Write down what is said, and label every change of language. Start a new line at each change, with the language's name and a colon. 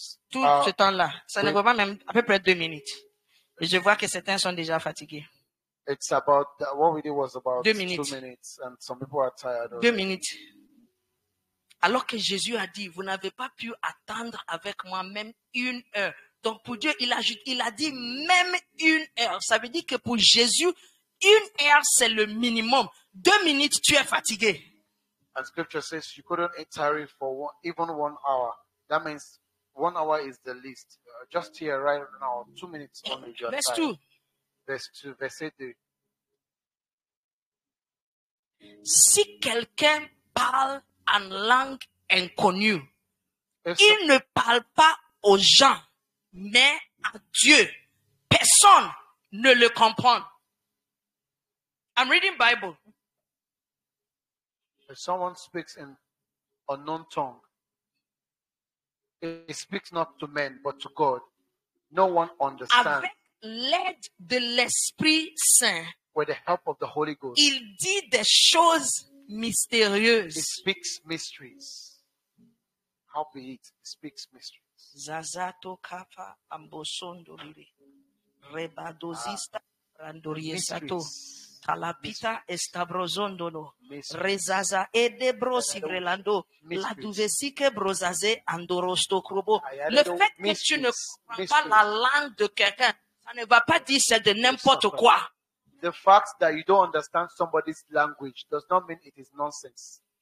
French: Tout ce temps-là, ça ne va pas même à peu près 2 minutes. Et je vois que certains sont déjà fatigués.
English: It's about what we did was about 2 minutes. 2 minutes, and some people are tired. 2 minutes.
French: Alors que Jésus a dit, vous n'avez pas pu attendre avec moi même 1 heure. Donc pour Dieu, il a dit même 1 heure. Ça veut dire que pour Jésus, 1 heure, c'est le minimum. 2 minutes, tu es fatigué.
English: And scripture says you couldn't tarry for even 1 hour. That means 1 hour is the least. Just here right now, 2 minutes only. Verse 2. Verse 2, verset 2.
French: Si quelqu'un parle en langue inconnue, il ne parle pas aux gens, mais à Dieu. Personne ne le comprend.
English: I'm reading Bible. If someone speaks in unknown tongue, he speaks not to men, but to God. No one understands.
French: Avec l'aide de l'Esprit Saint,
English: with the help of the Holy Ghost,
French: il dit des choses mystérieuses.
English: He speaks mysteries. How be it? He speaks mysteries. Zazato kapa ambosondo lire. Rebadozista randoriesato. Talapita estabrozondolo. Rezaza edebrosi vrelando. La duvesike brozaze andorosto krobo.
French: Le fait que tu ne comprends pas la langue de quelqu'un, ça ne va pas dire c'est de n'importe quoi.
English: The fact that you don't understand somebody's language does not mean it is nonsense.